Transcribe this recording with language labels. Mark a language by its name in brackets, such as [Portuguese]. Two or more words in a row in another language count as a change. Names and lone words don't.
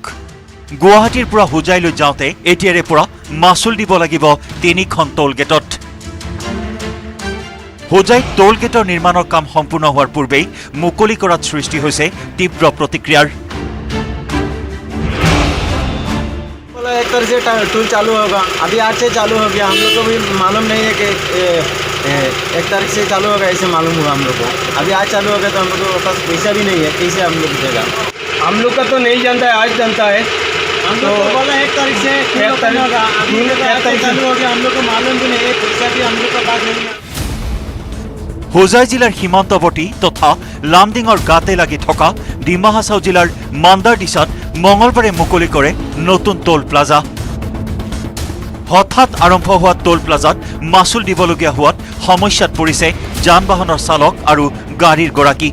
[Assamese] গুৱাহাটীৰ পৰা হোজাইলৈ যাওঁতে এতিয়াৰে পৰা মাচুল দিব লাগিব 3খন টোলগেটত। হোজাইত টোলগেটৰ নিৰ্মাণৰ কাম সম্পূৰ্ণ হোৱাৰ পূৰ্বেই মুকলি কৰাত সৃষ্টি হৈছে তীব্ৰ প্ৰতিক্ৰিয়াৰ। [Hindi] 1 तारीख से टूल चालू होगा, अभी 8 से चालू हो गया। हम लोग को भी मालूम नहीं है कि 1 तारीख से चालू होगा, ऐसे मालूम हुआ हम लोग को। अभी आज चालू हो गया तो हम लोग के पास पैसा भी नहीं है, कैसे हम लोग देगा? हम लोग का तो नहीं जानता है, आज जानता है। हम लोग को बोला 1 तारीख से होगा, अभी 1 तारीख चालू हो गया, हम लोग को मालूम भी नहीं है, पैसा भी हम लोग का पास नहीं है। [Assamese] হোজাই জিলাৰ সীমান্তৱৰ্তী তথা লামডিঙৰ গাতে লাগি থকা ডিমা হাছাও জিলাৰ মান্দাৰডিছাত মঙলবাৰে মুকলি কৰে নতুন টোল প্লাজা। হঠাৎ আৰম্ভ হোৱা টোল প্লাজাত মাচুল দিবলগীয়া হোৱাত সমস্যাত পৰিছে যান বাহনৰ চালক আৰু গাড়ীৰ গৰাকী।